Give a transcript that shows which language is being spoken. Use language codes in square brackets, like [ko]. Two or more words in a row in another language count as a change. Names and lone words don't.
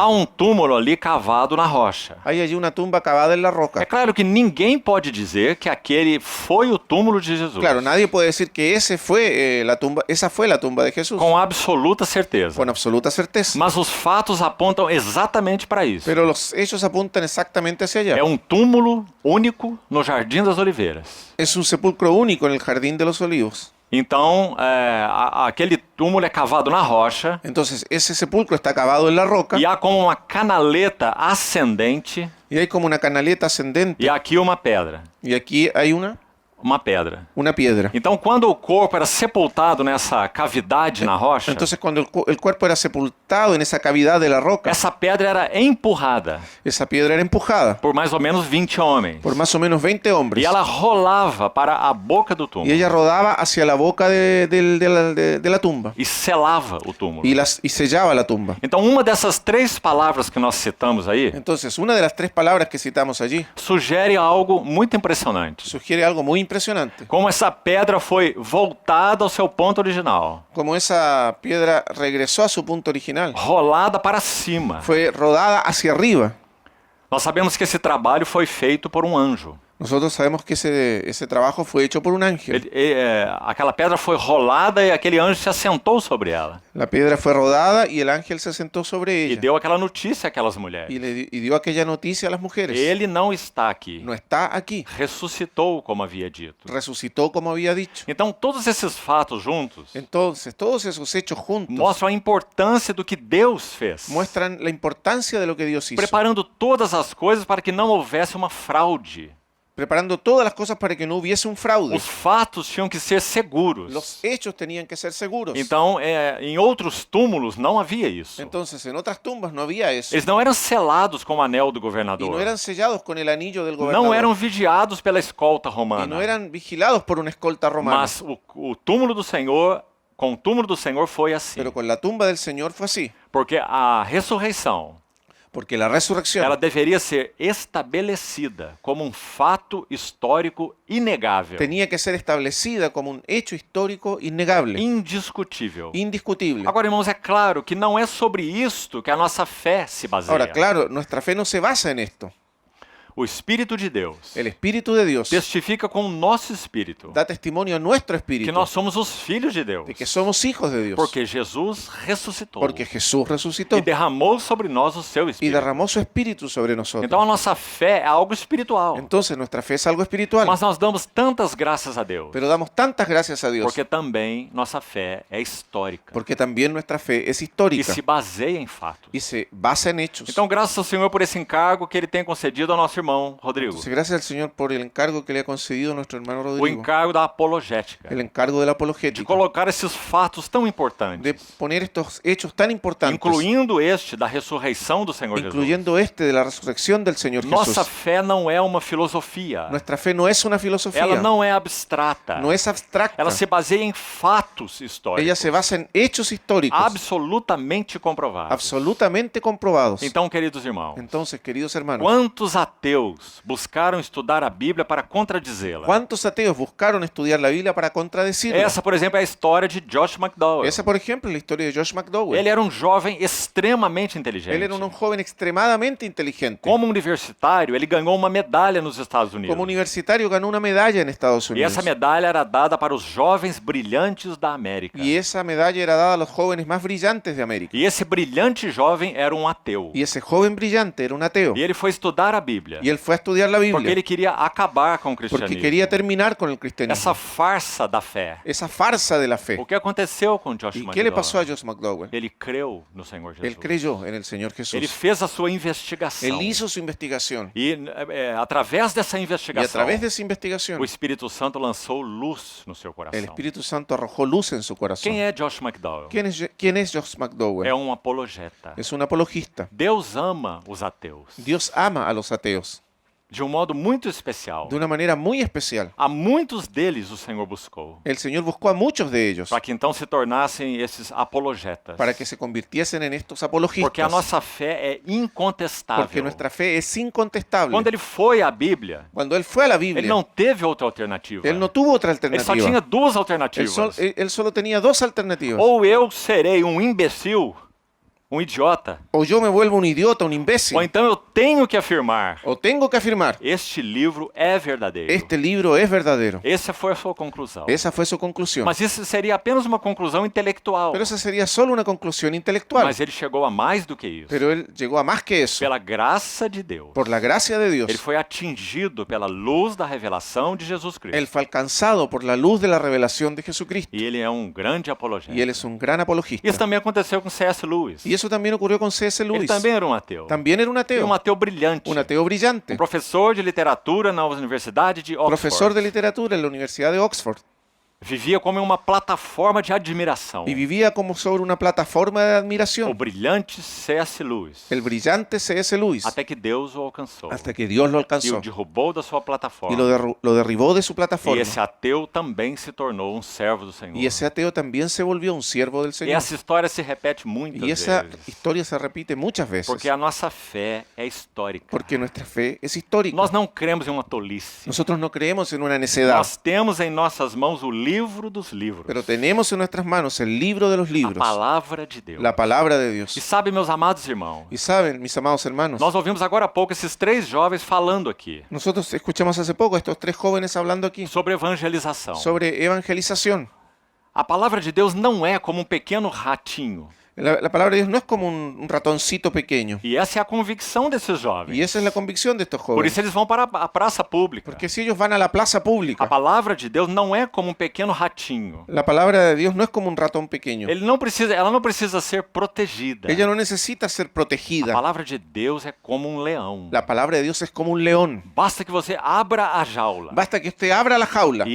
[pt] há um túmulo ali cavado na rocha. [es] hay allí una tumba cavada en la [pt] É [es] roca. [pt] claro que ninguém pode dizer que aquele foi o túmulo de Jesus. [es] Claro, nadie puede decir que esa fue la tumba de Jesús, [pt] Com absoluta certeza. [es] con absoluta certeza. [pt] Mas os fatos apontam exatamente para isso. [es] Pero los hechos apuntan exactamente hacia allá. [pt] É um túmulo único no Jardim das Oliveiras. [es] Es un sepulcro único en el Jardín de los Olivos. [pt] Então, aquele túmulo é cavado na rocha [es] Entonces, ese sepulcro está cavado en la roca [pt] e há como uma canaleta ascendente [es] y hay como una canaleta ascendente. [pt] e aqui uma pedra. [es] Y aquí hay [pt] Uma pedra. [es] una piedra. [pt] Então, quando o corpo era sepultado nessa cavidade na rocha, [es] Entonces, cuando el cuerpo era sepultado en esa cavidad de la roca, [pt] essa pedra era empurrada [es] esa piedra era empujada [pt] por mais ou menos 20 homens. [es] por más o menos 20 hombres. [pt] E ela rolava para a boca do [es] Y [pt] túmulo [es] ella rodaba hacia la boca de la tumba [pt] e selava o túmulo. [es] y sellaba la tumba. [pt] Então, uma dessas três palavras que nós citamos aí [es] Entonces, una de las tres palabras que citamos allí [pt] sugere algo muito impressionante. [es] sugiere algo muy impresionante. [pt] Como essa pedra foi voltada ao seu ponto original, [es] Como esa piedra regresó a su punto original, [pt] rolada para cima. [es] fue rodada hacia arriba. [pt] Nós sabemos que esse trabalho foi feito por um anjo. [es] Nosotros sabemos que ese trabajo fue hecho por un ángel. [pt] Aquela pedra foi rolada e aquele anjo se assentou sobre ela [es] La piedra fue rodada y el ángel se sentó sobre [pt] e [es] ella [pt] deu aquela notícia àquelas mulheres. [es] y dio aquella noticia a las mujeres. [pt] Ele não está aqui. [es] No está aquí. [pt] Ressuscitou, como havia dito. [es] Resucitó como había dicho. [pt] Então, todos esses fatos juntos [es] Entonces, todos esos hechos juntos [pt] mostram a importância do que Deus fez, [es] muestran la importancia de lo que Dios hizo, [pt] preparando todas as coisas para que não houvesse uma fraude. [es] preparando todas las cosas para que no hubiese un fraude. [pt] Os fatos tinham que ser seguros. [es] Los hechos tenían que ser seguros. [pt] Então, em outros túmulos não havia isso. [es] Entonces, en otras tumbas no había eso. [pt] Eles não eram selados com o anel do [es] Y [pt] governador. [es] no eran sellados con el anillo del gobernador. [pt] Não eram vigiados pela escolta [es] Y no [pt] romana. [es] eran vigilados por una escolta romana. [pt] Mas o túmulo do Senhor, com o túmulo do Senhor foi assim. [es] Pero con la tumba del Señor fue así. [pt] Porque a ressurreição, [es] Porque la resurrección [pt] ela deveria ser estabelecida como um fato histórico inegável, [es] tenía que ser establecida como un hecho histórico innegable, [pt] indiscutível. [es] indiscutible. [pt] Agora, irmãos, é claro que não é sobre isto que a nossa fé se baseia. [es] Ahora, claro, nuestra fe no se basa en esto. [pt] O Espírito de Deus [es] El Espíritu de Dios [pt] testifica com o nosso espírito [es] da testimonio a nuestro [pt] que [es] espíritu [pt] nós somos os filhos de Deus, [es] de que somos hijos de Dios. [pt] porque Jesus ressuscitou [es] Porque Jesús resucitó [pt] e derramou sobre nós o seu [es] y [pt] Espírito. [es] derramó su espíritu sobre nosotros. [pt] Então a nossa fé é algo espiritual, [es] Entonces nuestra fe es algo espiritual. [pt] mas nós damos tantas graças a Deus, [es] Pero damos tantas gracias a Dios [pt] porque também nossa fé é histórica [es] porque también nuestra fe es [pt] e [es] histórica [pt] se baseia em fatos. [es] y se basa en hechos. [pt] Então, graças ao Senhor por esse encargo que Ele tem concedido ao nosso irmão Rodrigo, [es] Entonces, gracias al Señor por el encargo que le ha concedido a nuestro hermano [pt] o [es] Rodrigo, [pt] encargo da apologética, [es] el encargo de la [pt] de [es] apologética, [pt] colocar esses fatos tão [es] de [pt] importantes, [es] poner estos hechos tan importantes, [pt] incluindo este da ressurreição do Senhor Jesus. [es] incluyendo este de la resurrección del Señor [pt] Nossa [es] Jesús. [pt] fé não é uma filosofia. [es] Nuestra fe no es una filosofía, [pt] Ela não é abstrata. [es] no es abstracta, [pt] Ela se baseia em fatos históricos, [es] ella se basa en hechos históricos, [pt] absolutamente comprovados. [es] absolutamente comprobados. [pt] Então, queridos irmãos, [es] Entonces, queridos hermanos, [pt] quantos ateus ateus buscaram estudar a Bíblia para contradizê-la? [es] ¿Cuántos ateos buscaron estudiar la Biblia para contradecirla? [pt] Essa, por exemplo, é a história de Josh McDowell. [es] Esa, por ejemplo, es la historia de Josh McDowell. [pt] Ele era um jovem extremamente [es] Él [pt] inteligente. [es] era un joven extremadamente inteligente. [pt] Como universitário, ele ganhou uma medalha nos Estados Unidos. [es] Como universitario ganó una medalla en Estados [pt] E [es] Unidos. [pt] essa medalha era dada para os jovens brilhantes da América. [es] Y esa medalla era dada a los jóvenes más brillantes de América. [pt] E esse brilhante jovem era um ateu. [es] Y ese joven brillante era un ateo. [pt] E ele foi estudar a Bíblia. [es] Y él fue a estudiar la [pt] Porque [es] Biblia [pt] ele queria acabar com o [es] porque [pt] cristianismo. [es] quería terminar con el cristianismo. [pt] Essa farsa da fé. [es] Esa farsa de la fe. [pt] O que aconteceu com Josh [es] ¿Y [pt] McDowell? [es] qué le pasó a Josh McDowell? [pt] Ele creu no Senhor Jesus. [es] Él creyó en el Señor [pt] Ele [es] Jesús. [pt] fez a sua investigação. [es] Él hizo su investigación. [pt] E através dessa [es] Y a [pt] investigação, [es] través de esa investigación, [pt] o Espírito Santo lançou luz no seu [es] el [pt] coração. [es] Espíritu Santo arrojó luz en su corazón. [pt] Quem é Josh McDowell? [es] ¿Quién es Josh McDowell? [pt] É um apologeta. [es] Es un apologista. [pt] Deus ama os ateus [es] Dios ama a los ateos [pt] de um modo muito especial. [es] de una manera muy especial. [pt] A muitos deles o Senhor buscou, [es] El Señor buscó a muchos de ellos [pt] para que então se tornassem esses apologetas. [es] para que se convirtiesen en estos [pt] Porque a [es] apologistas. [pt] nossa fé é incontestável. [es] Porque nuestra fe es incontestable. [pt] Quando ele foi à Bíblia, [es] Cuando él fue a la [pt] ele [es] Biblia, [pt] não teve outra alternativa. [es] él no tuvo otra [pt] Ele só tinha [es] alternativa. [pt] duas [es] Él, [pt] alternativas. [es] él solo tenía dos alternativas. [pt] Ou eu serei um imbecil, um idiota, [es] O yo me vuelvo un idiota, un imbécil. [pt] ou então eu tenho que afirmar: [es] O tengo que afirmar, [pt] este livro é verdadeiro. [es] este libro es verdadero. [pt] Essa foi a sua conclusão. [es] Esa fue su conclusión. [pt] Mas isso seria apenas uma conclusão intelectual. [es] Pero esa sería solo una conclusión intelectual. [pt] Mas ele chegou a mais do que isso. [es] Pero él llegó a más que eso. [pt] Pela graça de Deus, [es] Por la gracia de Dios, [pt] ele foi atingido pela luz da revelação de Jesus Cristo. [es] él fue alcanzado por la luz de la revelación de Jesucristo. [pt] E ele é um grande apologeta. [es] Y él es un gran apologista. [pt] Isso também aconteceu com C.S. Lewis. [es] Y eso también ocurrió con C.S. [pt] Ele [es] Lewis. [pt] também era um ateu. [es] También era un [pt] E [es] ateo. [pt] um ateu brilhante. [es] Un ateo brillante. [pt] Professor de literatura na Universidade de Oxford. [es] Profesor de literatura en la Universidad de Oxford. [pt] Vivia como em uma plataforma de admiração. [es] Y vivía como sobre una plataforma de [pt] O [es] admiración. [pt] brilhante C.S. Lewis. [es] El brillante C.S. Lewis. [pt] Até que Deus o alcançou. [es] Hasta que Dios lo [pt] E [es] alcanzó. [pt] o derrubou da sua [es] Y [pt] plataforma. [es] lo derribó de su [pt] E [es] plataforma. [pt] esse ateu também se tornou um servo do Senhor. [es] Y ese ateo también se volvió un siervo del [pt] E [es] Señor. [pt] essa história se repete muitas [es] Y esa [pt] vezes. [es] historia se repite muchas veces. [pt] Porque a nossa fé é histórica. [es] Porque nuestra fe es histórica. [pt] Nós não cremos em uma tolice. [es] Nosotros no creemos en una necedad. [pt] Nós temos em nossas mãos o livro dos livros. [es] Pero tenemos en nuestras manos el libro de los [pt] A [es] libros. [pt] palavra de Deus. [es] La palabra de [pt] E [es] Dios. [pt] sabe, meus amados irmãos, [es] Y saben, mis amados hermanos, [pt] nós ouvimos agora há pouco esses três jovens falando aqui [es] nosotros escuchamos hace poco a estos tres jóvenes hablando aquí [pt] sobre evangelização. [es] sobre evangelización. [pt] A palavra de Deus não é como um pequeno ratinho. [es] La palabra de Dios no es como un ratoncito pequeño. [pt] E essa é a convicção desses jovens. [es] Y esa es la convicción de estos [pt] Por [es] jóvenes. [pt] isso eles vão para a praça pública. [es] Porque si ellos van a la plaza [pt] A [es] pública, [pt] palavra de Deus não é como um pequeno ratinho. [es] la palabra de Dios no es como un ratón pequeño. [pt] Ela não precisa ser protegida. [es] Ella no necesita ser [pt] A [es] protegida. [pt] palavra de Deus é como um leão. [es] La palabra de Dios es como un león. [pt] Basta que você abra a jaula [es] Basta que usted abra la jaula